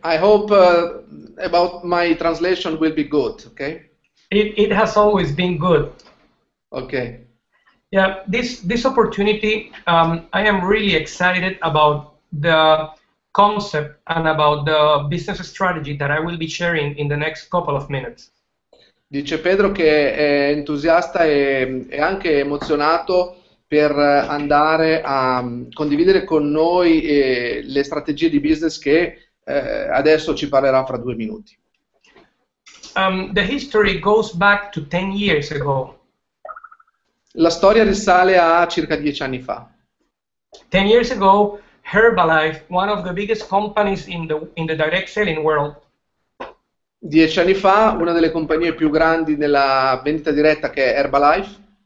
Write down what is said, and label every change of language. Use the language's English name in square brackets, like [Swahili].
[English] I hope about my translation will be good, okay? It has always been good. Okay. Yeah, this opportunity, I am really excited about the concept and about the business strategy that I will be sharing in the next couple of minutes. [Italian] Dice Pedro che è entusiasta e anche emozionato per andare a condividere con noi le strategie di business che adesso ci parlerà fra 2 minuti. [English] The history goes back to 10 years ago. [Italian] La storia risale a circa 10 anni fa. [English] 10 years ago, Herbalife, one of the biggest companies in the direct selling world, [Italian] 10 anni fa, una delle compagnie più grandi nella vendita diretta, che è Herbalife,